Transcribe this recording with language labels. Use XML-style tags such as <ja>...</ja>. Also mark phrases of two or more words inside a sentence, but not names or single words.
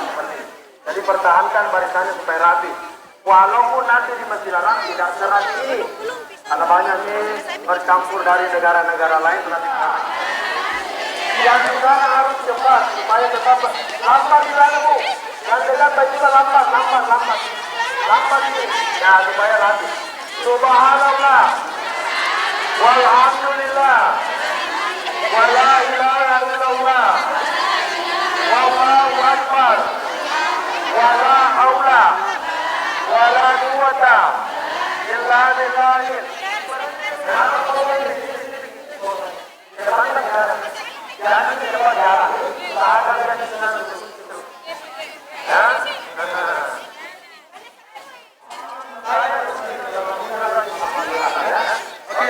<id>Jadi pertahankan barisannya supaya rapi. Walaupun nanti di Masjidil Haram tidak serapi ini, karena banyak ini bercampur dari negara-negara lain nanti yang di sana harus cepat supaya tetap lambat di sana bu. Yang dekat juga lambat ini. Nah supaya rapi.</id> <ar>سبحان الله والحمد لله ولا إله إلا الله والله أكبر ولا حول ولا قوة إلا بالله.</ar> <id>Jangan cepat jalan. Sahabat yang senang itu. Ya. Oke.</id>